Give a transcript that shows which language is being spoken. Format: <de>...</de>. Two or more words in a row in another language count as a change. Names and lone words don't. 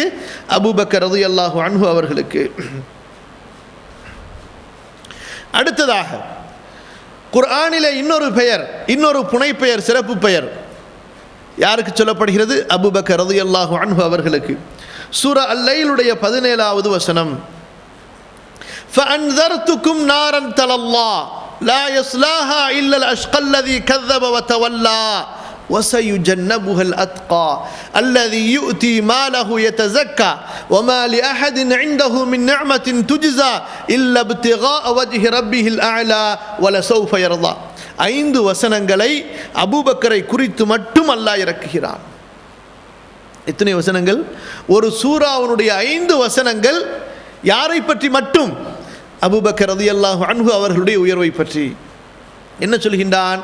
<ta>அபூபக்கர்</ta> <ar>رضي الله عنه</ar> <ta>அவர்களுக்கு. அடுத்ததாக குர்ஆனிலே இன்னொரு பெயர், இன்னொரு புனை பெயர், சிறப்பு பெயர் யாருக்கு சொல்லப்படுகிறது? அபூபக்கர்</ta> <ar>رضي الله عنه</ar> <ta>அவர்களுக்கு. சூரா அல்-லைலுடைய 17வது வசனம்,</ta> <ar>فأنذرتكم نارا تلظى لا يصلاها إلا الأشقى الذي كذب وتولى وسيجنبها الأتقى الذي يؤتي ماله يتزكى وما لأحد عنده من نعمة تجزى إلا ابتغاء وجه ربه الأعلى ولسوف يرضى.</ar> <ta>5 வசனங்களை அபூபக்கரை குறித்து மட்டும் அல்லாஹ் இறக்குகிறான். எத்தனை வசனங்கள்? ஒரு சூராவுடைய 5 வசனங்கள் யாரை பற்றி மட்டும்? அபூபக்கர்</ta> <ar>رضي الله عنه</ar> <ta>அவர்களுடைய உயர்வை பற்றி. என்ன சொல்கின்றான்?</ta>